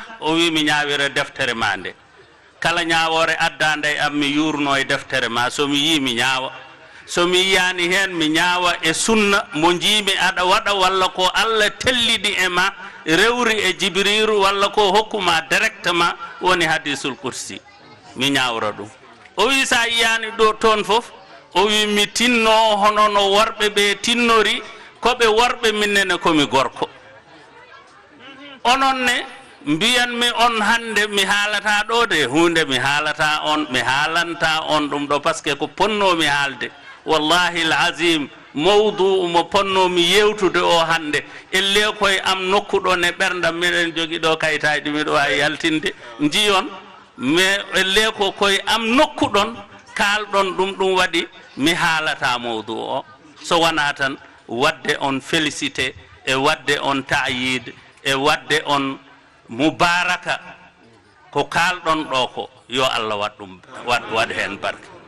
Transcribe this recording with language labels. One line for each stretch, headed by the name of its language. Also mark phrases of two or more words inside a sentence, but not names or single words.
Fula: wi mi ñawira deftere ma nde kala ñaawore addande am mi yurno e deftere ma somi yi mi ñaawa somi yiyani hen mi ñaawa e sunna mo jiimi aɗa waɗa walla ko Allah tellidi e ma rewri e jibriru walla ko hokkuma directement woni
Arabic: hadisul kursi
Fula: mi ñawra ɗum o wi sa yiyani ɗo toon fof o wi mi tinno hono no worɓe ɓe tinnori koɓe worɓe minnene komi gorko onon ne mbiyanmi on hande mi haalata ɗo de hunde mi haalata on mi haalanta on ɗum ɗo
French: par ce que
Fula: ko ponnomi haalde
Arabic: wallahi l'azim
Fula: mawdu mo ponnomi yewtude o hande elle koye am nokkuɗon e ɓerdam miɗen jogui ɗo kayitaji miɗo wawi yaltinde jiyon mais elle ko koye am nokkuɗon kalɗon ɗum waɗi mi haalata mawdu o so wona tan wadde on félicité e wadde on ta'yid e wadde on mubaraka ko kalɗon ɗo ko yo Allah wat ɗum waɗ hen barke